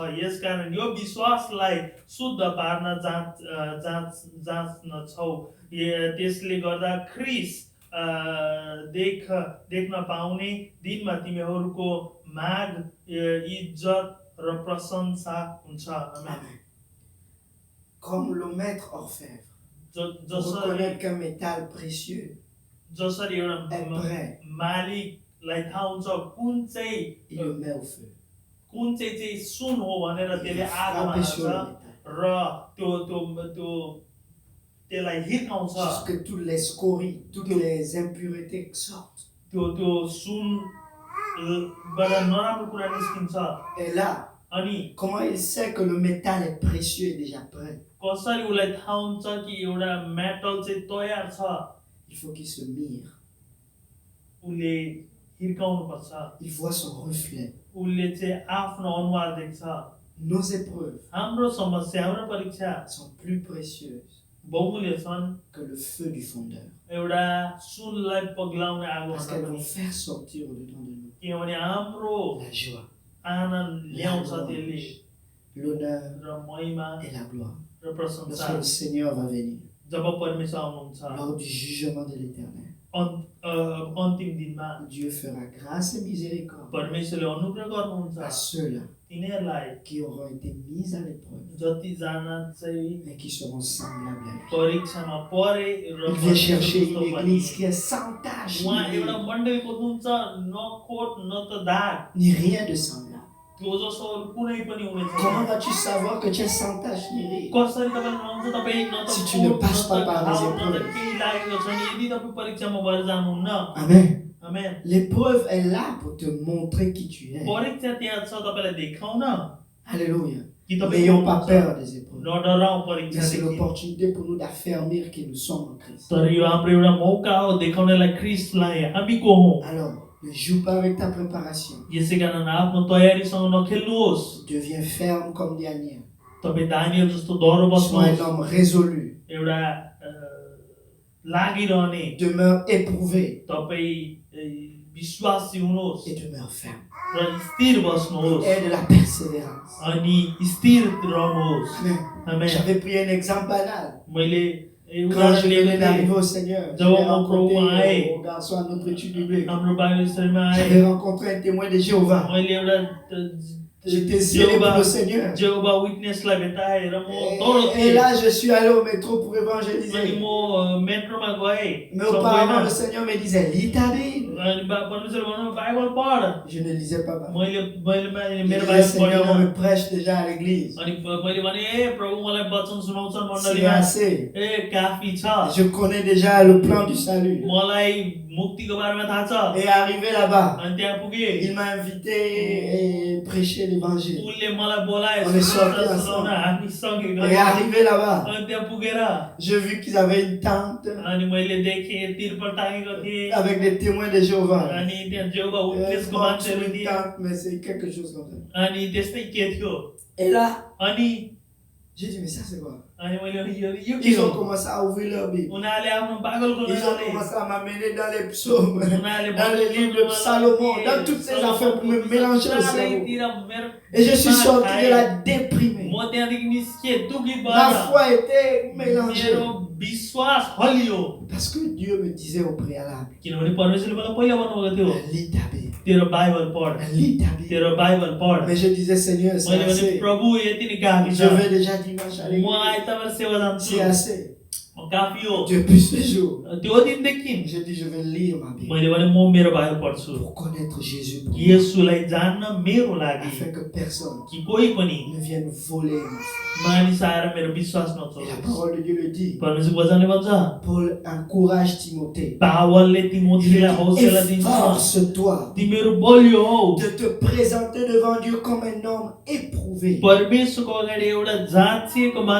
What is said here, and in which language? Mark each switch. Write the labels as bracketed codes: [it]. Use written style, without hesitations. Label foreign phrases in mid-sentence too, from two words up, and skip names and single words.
[ne] यसकारण यो विश्वासलाई शुद्ध पार्न जाँच्न छौ। त्यसले गर्दा ख्रीष्ट देख्न पाउने दिनमा तिमीहरूको माग इज्जत र प्रशंसा हुन्छ। [fr] Comme le maître orfèvre reconnaît qu'un métal précieux [ne] जसरी एउटा [fr] est prêt, [ne] मालिकलाई थाहा हुन्छ कुन चाहिँ [fr] il le met au feu. [ne] कुन चाहिँ सुन हो भनेर त्यसले आगोमा हाल्छ र त्यसलाई हिर्काउँछ [fr] jusque toutes les scories, toutes les impuretés sortent. [ne] त्यो सुनबाट नराम्रो कुरा निस्किन्छ। [fr] Et là, comment il sait que le métal est précieux et déjà prêt? [ne] कसरी उसलाई थाहा हुन्छ कि एउटा मेटल चाहिँ तयार छ? [fr] Il faut qu'il se mire. [ne] उसले हिर्काउनु पर्छ। [fr] Il voit son reflet. [ne] उसले चाहिँ आफ्नो अनुहार देख्छ। [fr] Nos épreuves, [ne] हाम्रो समस्या, हाम्रो परीक्षा [fr] sont plus précieuses [ne] बहुमूल्य छन् [fr] que le feu du fondeur. [ne] एउटा सुनलाई पग्लाउने आगो [fr] Parce qu'elles vont faire sortir au-dedans de nous [ne] किनभने हाम्रो [fr] la joie, [ne] आनन्द ल्याउँछ त्यसले [fr] l'honneur [ne] र महिमा [fr] et la gloire. [ne] र [fr] Lorsque [ne] प्रशंसा [fr] le Seigneur va venir, [ne] जब परमेश्वर आउनुहुन्छ [fr] lors du jugement de l'éternel, [ne] अन्तिम दिनमा [fr] Dieu fera grâce et miséricorde [ne] परमेश्वरले अनुग्रह गर्नुहुन्छ [fr] à ceux-là [ne] तिनीहरूलाई [fr] qui auront été mis à l'épreuve [ne] जतिजना चाहिँ [fr] et qui seront semblables à lui. [ne] परीक्षामा परे र [fr] Il vient chercher une église qui est sans tache, [ne] उहाँ एउटा मण्डली खोज्नुहुन्छ न खोट न त दाग [fr] ni rien de semblable. [ne] त्यो जस्तो कुनै पनि हुने छैन। [fr] Comment vas-tu savoir que tu es sans tache ni rien? [ne] कसरी तपाईले भन्नुहुन्छ तपाई न त [fr] Si tu ne passes pas par les épreuves. [ne] केही लागेको छैन यदि तपाई परीक्षामा भएर जानुहुन्न। [fr] Amen. [ne] आमेन। [fr] L'épreuve est là pour te montrer qui tu es. [ne] परीक्षा त्यहाँ छ तपाईलाई देखाउन। [fr] Alléluia. [ne] कि तपाई [fr] N'ayons pas peur des épreuves. [ne] नडराउ [fr] Mais [ne] परीक्षा [fr] c'est [ne] देखि। [fr] l'opportunité pour nous d'affermir qui nous sommes en Christ. [ne] तर यो हाम्रो एउटा मौका हो देखाउनलाई ख्रीष्टलाई हामी को हौं। [fr] Alors, ne joue pas avec ta préparation. [ne] यसैकारण आफ्नो तयारीसँग नखेल्नुहोस्। [fr] Deviens ferme comme Daniel. [ne] तपाई दानियल जस्तो दह्रो [fr] Sois un [ne] बस्नुहोस्। [fr] homme résolu. [ne] एउटा लागिरहने [fr] Demeure éprouvé [ne] तपाई विश्वासी हुनुहोस् [fr] et demeure ferme. [ne] र स्थिर बस्नुहोस् [fr] Et de la persévérance. [ne] अनि स्थिर रहनुहोस्। [fr] Amen. [ne] आमेन। [fr] J'avais pris un exemple banal. [ne] मैले [fr] Quand je venais d'arriver au Seigneur, [ne] जब [fr] j'avais [ne] म प्रभुमा आएँ, [fr] rencontré au garçon à notre étude biblique. [ne] हाम्रो [en] Bible study-मा [ne] आए [fr] J'avais rencontré un témoin de Jéhovah. [ne] मैले एउटा [fr] J'étais zélé pour le Seigneur. [ne] जेहोवा विटनेसलाई भेटाए र म [fr] Et [ne] दौडथे [fr] là, je suis allé au métro pour [ne] अनि [fr] évangéliser. [ne] म मेट्रोमा गए [fr] Mais auparavant, le Seigneur me disait, lis ta Bible. [ne] अनि परमेश्वरले भन्नु बाइबल पढ। [fr] Je ne lisais pas ma Bible. [ne] मैले [fr] Je [ne] मेरो [fr] disais, [ne] बाइबल [fr] Seigneur, on [ne] पढिन [fr] me prêche déjà à l'église. [ne] अनि मैले भने ए प्रभु मलाई वचन सुनाउँछन् [fr] C'est [ne] मण्डलीमा [fr] assez. [ne] ए काफी छ [fr] Je connais déjà le plan du salut. [ne] मलाई मुक्तिको बारेमा थाहा छ। [fr] Et arrivé là-bas, [ne] अनि त्यहाँ पुगे [fr] il m'a invité et prêché l'évangile. [ne] उनले मलाई बोलाए [fr] On est sortis [ne] सुनाउन [fr] ensemble. [ne] हामी सँगै [fr] Et [ne] गयौँ। [fr] arrivé là-bas, [ne] अनि त्यहाँ पुगेर [fr] j'ai vu qu'ils avaient une tente [ne] अनि मैले देखेँ तिरपल टाँगेको थिएँ [fr] avec des témoins de Jéhovah. [ne] अनि त्यहाँ जेहोवा [fr] Et [ne] विटनेसको [fr] bon, sur [ne] मान्छेहरू [fr] une [ne] थिए [fr] tente, mais c'est quelque chose comme ça. [ne] अनि त्यस्तै के थियो। [fr] Et là, [ne] अनि [fr] j'ai dit, mais ça c'est quoi? [ne] अनि मैले भने यो के [fr] Ils ont [ne] हो? [fr] commencé à ouvrir leur Bible. [ne] उनीहरूले आफ्नो पागलको [fr] Ils ont [ne] नजरले [fr] commencé à m'amener dans les psaumes, [ne] उनीहरूले [fr] dans les livres de Salomon, dans toutes ces affaires pour me mélanger le cerveau. Et je suis sorti de là déprimé. [ne] म त्यहाँदेखि निस्केँ दुखित [fr] Ma [ne] भएर [fr] foi était mélangée. [ne] मेरो विश्वास हल्लियो [fr] Parce que Dieu me disait au préalable, [ne] किनभने परमेश्वरले मलाई पहिला भन्नुभएको थियो [fr] lis ta Bible, [ne] तेरो बाइबल पढ [fr] lis ta Bible. [ne] तेरो बाइबल पढ। [fr] Mais je disais, Seigneur, c'est [ne] मैले भने [fr] assez. [ne] प्रभु यति नै काफी [fr] Je [ne] छ। [fr] vais déjà dimanche à [ne] म [fr] l'église. [ne] आइतबार सेवा जान्छु [fr] C'est assez. [ne] काफी हो। [fr] Depuis ce jour, [ne] त्यो दिनदेखि [fr] je dis, je vais lire ma Bible [ne] मैले भने म मेरो बाइबल पढ्छु [fr] pour connaître Jésus, pour moi, [ne] येशूलाई जान्न मेरो लागि [fr] afin que personne [ne] कि कोही पनि [fr] ne vienne voler ma foi. [ne] मानिस आएर मेरो विश्वास [fr] Et la [ne] नचोरोस्। [fr] parole de Dieu le dit. [ne] परमेश्वर वचनले भन्छ [fr] Paul encourage Timothée. [ne] पावलले [fr] Il [ne] तिमोथीलाई हौसला [fr] dit, [ne] दिन्छ [fr] efforce-toi [ne] तिमीहरू बलियो हौ। [fr] de te présenter devant Dieu comme un homme éprouvé, [ne] परमेश्वरको अगाडि एउटा जाँचिएको मान्छे जस्तो तयार हौ।